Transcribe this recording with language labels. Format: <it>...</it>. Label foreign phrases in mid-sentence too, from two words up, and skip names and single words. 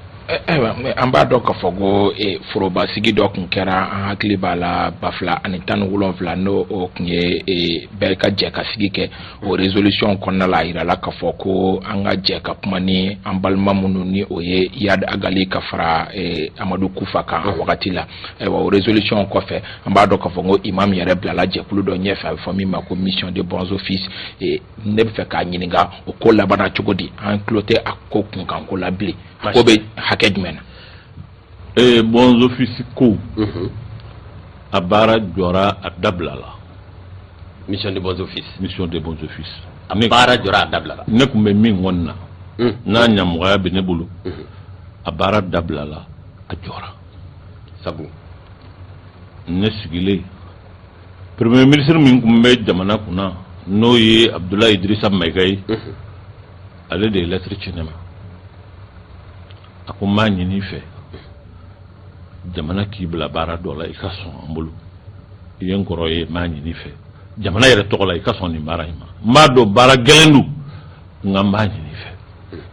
<bm>an b'a dɔn k'a fɔ ko forobasigi dɔ tun kɛra an hakili b'a la 2017 n'o tun ye bɛɛ ka jɛ ka sigi kɛ o résolution kɔnɔna la a yirala k'a fɔ ko an ka jɛ ka kuma ni an balima minnu ni o ye Yad Agali ka fara Amadu Kufa kan a wagati la o résolution kɔfɛ an b'a dɔn k'a fɔ ko imam yɛrɛ bilala jɛkulu dɔ ɲɛfɛ a bɛ fɔ min ma ko</bm> <fr>mission de bons offices</fr> <bm>ne bɛ fɛ k'a ɲininka o ko labanna cogo di an tulo tɛ a ko kunkanko la bilen ko bɛ hakɛ jumɛn na</bm> <fr>bons offices</fr> <bm>ko a baara jɔra a dabila la</bm> <fr>mission de bons offices</fr> <bm>a baara jɔra a dabila la ne tun bɛ min kɔni na n'a ɲamɔgɔya bɛ ne bolo a baara dabila la a jɔra sabu ne sigilen</bm> <fr>premier ministre</fr> <bm>min tun bɛ jamana kunna n'o ye Abdoulaye Idrissa Maïga ye ale de ye lettre ci ne ma a ko n b'a ɲini fɛ jamana k'i bila baara dɔ la i ka sɔn an bolo i ye n kɔrɔ ye n b'a ɲini fɛ jamana yɛrɛ tɔgɔ la i ka sɔn nin baara in ma n b'a dɔn baara gɛlɛn don nka n b'a ɲini fɛ</bm>